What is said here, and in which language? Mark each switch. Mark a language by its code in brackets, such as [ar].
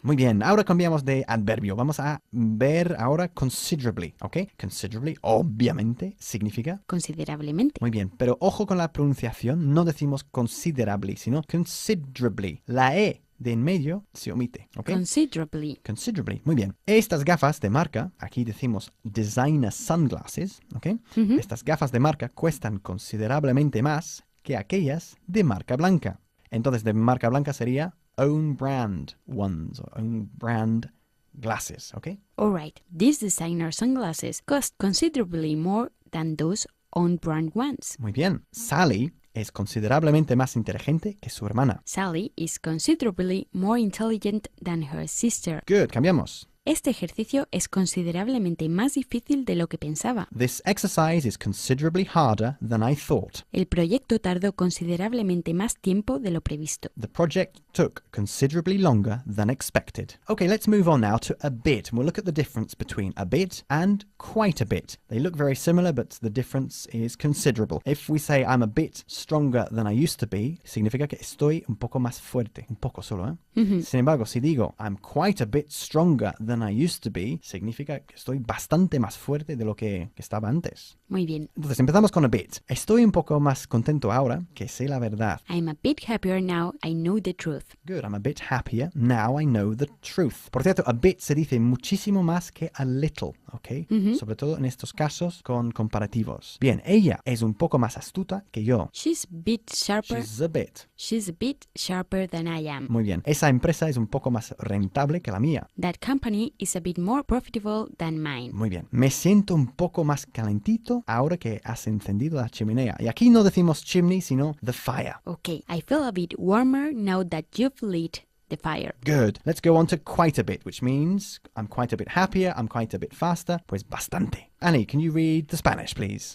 [es] Muy bien, ahora cambiamos de adverbio. Vamos a ver ahora considerably, ¿ok? Considerably, obviamente, significa... Considerablemente. Muy bien, pero ojo con la pronunciación. No decimos considerably, sino considerably. La E de en medio se omite, ¿ok? [en] Considerably. [es] Considerably, muy bien. Estas gafas de marca, aquí decimos designer sunglasses, ¿ok? Estas gafas de marca cuestan considerablemente más que aquellas de marca blanca. Entonces, de marca blanca sería [en] own brand ones, or own brand glasses, [es] ¿ok? [en] All right. These designer sunglasses cost considerably more than those own brand ones. [es] Muy bien. Sally es considerablemente más inteligente que su hermana. [en] Sally is considerably more intelligent than her sister. Good, [es] cambiamos. Este ejercicio es considerablemente más difícil de lo que pensaba. [en] This exercise is considerably harder than I thought. [es] El proyecto tardó considerablemente más tiempo de lo previsto. [en] The project took considerably longer than expected. Okay, let's move on now to a bit. We'll look at the difference between a bit and quite a bit. They look very similar, but the difference is considerable. If we say I'm a bit stronger than I used to be, [es] significa que estoy un poco más fuerte. Un poco solo, ¿eh? Sin embargo, si digo [en] I'm quite a bit stronger than I used to be, [es] significa que estoy bastante más fuerte de lo que estaba antes. Muy bien. Entonces empezamos con a bit. Estoy un poco más contento ahora que sé la verdad. [en] I'm a bit happier now I know the truth. Good, I'm a bit happier now I know the truth. [es] Por cierto, a bit se dice muchísimo más que a little, ¿ok? Sobre todo en estos casos con comparativos. Bien, ella es un poco más astuta que yo. [en] She's a bit sharper. She's a bit sharper than I am. [es] Muy bien. Esa empresa es un poco más rentable que la mía. [en] That company is a bit more profitable than mine. [es] Muy bien. Me siento un poco más calentito ahora que has encendido la chimenea. Y aquí no decimos chimney, sino the fire. [en] Okay, I feel a bit warmer now that you've lit the fire. Good. Let's go on to quite a bit, which means I'm quite a bit happier, I'm quite a bit faster. [es] Pues bastante. [en] Annie, can you read the Spanish, please?